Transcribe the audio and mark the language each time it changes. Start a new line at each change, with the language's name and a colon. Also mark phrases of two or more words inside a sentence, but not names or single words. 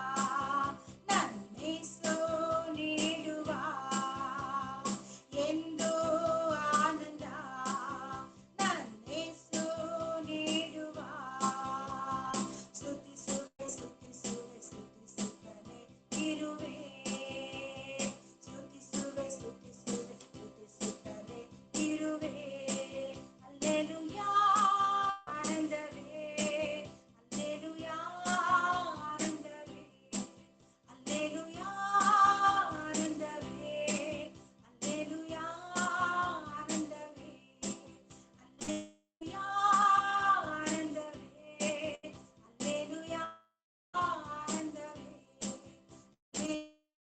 Kannada: ನನ್ನೇಸು ನೀಡುವ ಎಂದೋ ಆನಂದ ನನ್ನೇಸು ನೀಡುವ ಸ್ತುತಿಸುವೆ ಸ್ತುತಿಸುವೆ ಸ್ತುತಿಸುತ್ತಲೇ ಇರುವೆ ಸ್ತುತಿಸುವೆ ಸ್ತುತಿಸುವೆ ಸ್ತುತಿಸುತ್ತಲೇ ಇರುವೆ
Tamil: அல்லேலூயா ஆனந்தமே அல்லேலூயா ஆனந்தமே அல்லேலூயா ஆனந்தமே அல்லேலூயா ஆனந்தமே அல்லேலூயா ஆனந்தமே அல்லேலூயா ஆனந்தமே